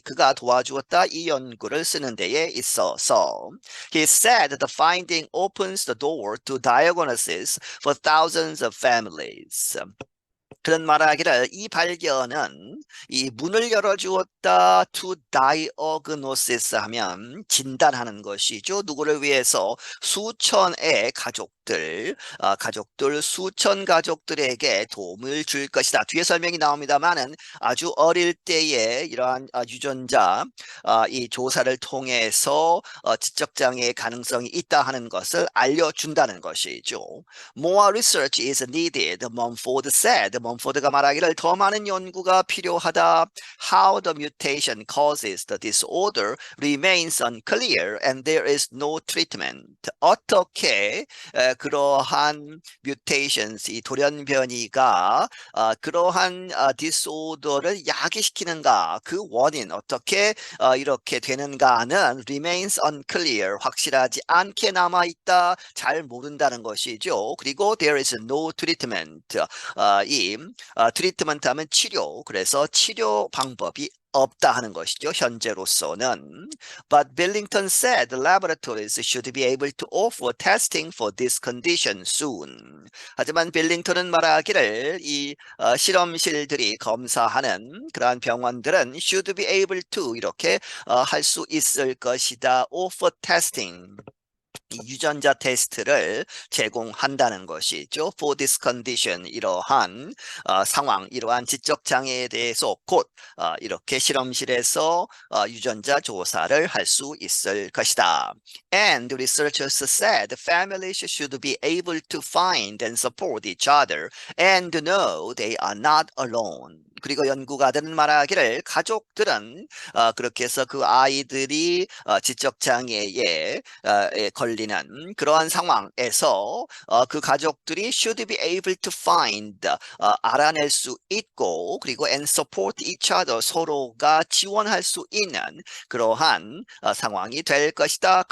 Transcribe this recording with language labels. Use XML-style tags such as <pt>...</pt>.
<ko>그가 도와주었다 이 연구를 쓰는 데에 있어서.</ko> <en>He said the finding opens the door to diagnosis for thousands of families.</en> <ko>그런 말하기를 이 발견은 이 문을 열어주었다</ko> <en>to diagnosis</en> <ko>하면 진단하는 것이죠. 누구를 위해서 수천의 가족들 수천 가족들에게 도움을 줄 것이다. 뒤에 설명이 나옵니다만은 아주 어릴 때에 이러한 유전자 이 조사를 통해서 지적장애의 가능성이 있다 하는 것을 알려준다는 것이죠.</ko> <en>More research is needed, Mumford said.</en> <ko>멈포드가 말하기를 더 많은 연구가 필요하다.</ko> <en>How the mutation causes the disorder remains unclear and there is no treatment.</en> <ko>어떻게 그러한 mutations, 이 돌연변이가 그러한 disorder를 야기시키는가, 그 원인 어떻게 이렇게 되는가는</ko> <en>remains unclear,</en> <ko>확실하지 않게 남아있다, 잘 모른다는 것이죠. 그리고</ko> <en>there is no treatment.</en> <ko>이 트리트먼트 하면 치료, 그래서 치료 방법이 없다 하는 것이죠. 현재로서는.</ko> <en>But Billington said the laboratories should be able to offer testing for this condition soon.</en> <ko>하지만 빌링턴은 말하기를 이 실험실들이 검사하는 그러한 병원들은</ko> <en>should be able to</en> <ko>이렇게 할 수 있을 것이다.</ko> <en>offer testing.</en> <ko>유전자 테스트를 제공한다는 것이죠.</ko> <en>For this condition,</en> <ko>이러한 상황, 이러한 지적 장애에 대해서 곧 이렇게 실험실에서 유전자 조사를 할 수 있을 것이다.</ko> <en>And researchers said families should be able to find and support each other and know they are not alone.</en> <ko>그리고 연구가들은 말하기를 가족들은 그렇게 해서 그 아이들이 지적장애에 걸리는 그러한 상황에서 그 가족들이</ko> <en>should be able to find</en> <ko>알아낼 수 있고 그리고</ko> <en>and support each other</en> <ko>서로가 지원할 수 있는 그러한 상황이 될 것이다.</ko>